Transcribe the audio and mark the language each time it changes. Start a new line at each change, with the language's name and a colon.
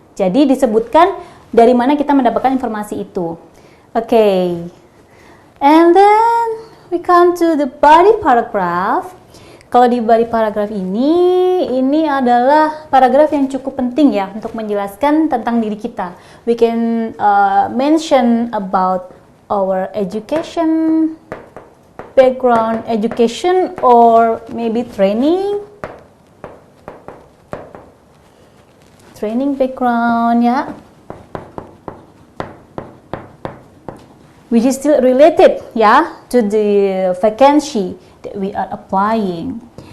Indonesian: Jadi disebutkan dari mana kita mendapatkan informasi itu.
English: Okay. And then we come to the body paragraph.
Indonesian: Kalau di body paragraph ini adalah paragraf yang cukup penting ya untuk menjelaskan tentang diri kita.
English: We can mention about our education, background education, or maybe training background, ya, which is still related, ya, to the vacancy that we are applying.